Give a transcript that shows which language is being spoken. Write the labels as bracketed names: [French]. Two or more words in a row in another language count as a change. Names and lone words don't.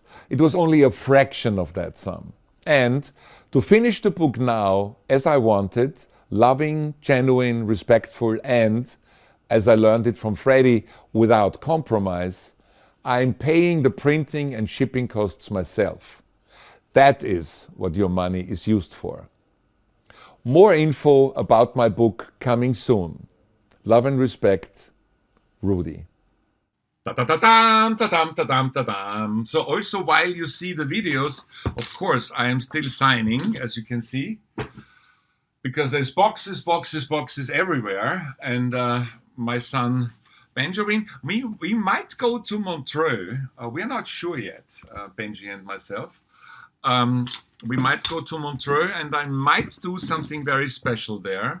[English] It was only a fraction of that sum. And to finish the book now, as I wanted, loving, genuine, respectful, and, as I learned it from Freddie, without compromise, I'm paying the printing and shipping costs myself. That is what your money is used for. More info about my book coming soon. Love and respect, RUDI. Ta-ta-ta-tam, ta-tam, ta-tam, ta-tam. So also while you see the videos, of course, I am still signing, as you can see, because there's boxes, boxes, boxes everywhere. And my son Benjamin, we might go to Montreux. We're not sure yet, Benji and myself. We might go to Montreux, and I might do something very special there.